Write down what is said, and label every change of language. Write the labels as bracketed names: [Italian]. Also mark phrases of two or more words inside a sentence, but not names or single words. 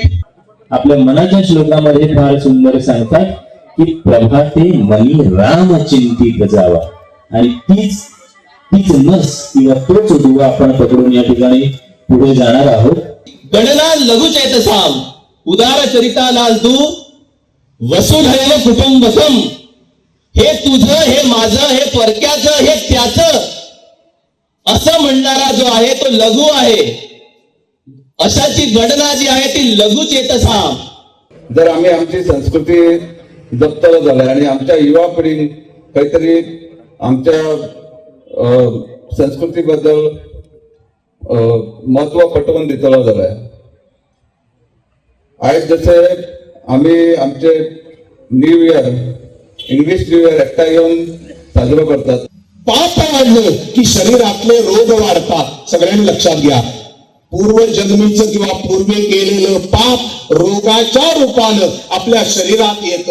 [Marathi] आपल्या मनाच्या श्लोकामध्ये फार सुंदर सांगतात की प्रभाते मनी राम चिंतित जावा, आणि तीच नस किंवा तोच दुवा आपण पकडून या ठिकाणी पुढे जाणार आहोत। [Sanskrit] गणना लघु चैतसाम उदार चरिता लालतू वसुधैव कुटुंबकम. [Marathi] हे तुझं, हे माझं, हे परक्याचं, हे त्याचं असं म्हणणारा जो आहे तो लघु आहे. अशाची गणना जी आहे ती लघुच येत असा. [Konkani] जर आम्ही आमची संस्कृती जपतलो जाल्यार आणि आमच्या युवा पिढीक काहीतरी आमच्या संस्कृती बद्दल महत्व पटवून दितलो जाल्यार आयज जसे आम्ही आमचे [English] New Year, English New Year [Konkani] एकठांय येऊन साजरो करतात. [Marathi] पाप वाढलं की शरीरातले रोग वाढतात. सगळ्यांनी लक्षात घ्या, पूर्वजन्मीचं किंवा पूर्वी केलेलं पाप रोगाच्या रूपानं आपल्या शरीरात येतं.